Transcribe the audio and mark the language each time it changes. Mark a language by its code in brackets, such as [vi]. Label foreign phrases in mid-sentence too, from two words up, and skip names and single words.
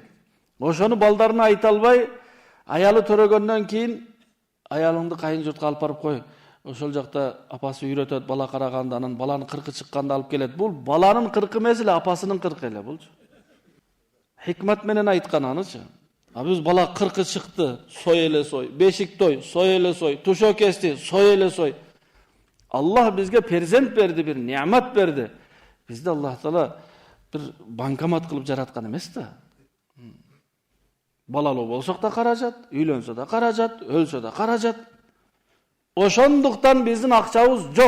[ky] Ошону балдарына айта албай, аялы төрөгөндөн кийин аялыңды кайын журтка алып барып кой. Ошол жакта апасы үйрөтөт, бала караганда, анан баланын 40-ы чыкканда алып келет. Бул баланын 40-ы эмес эле, апасынын 40-ы эле болчу. Хикмат менен айткан анычы. Биз бала 40-ы чыкты, сой эле сой, бешик той, сой эле сой, тушо кести, сой эле сой. Аллах бизге перзент берди, бир неамат берди. Бизди Аллах Таала бир банкомат кылып жараткан эмес да. Балалуу болсок да каражат, үйлөнсө да каражат, өлсө да каражат. Ошондуктан биздин акчабыз жок.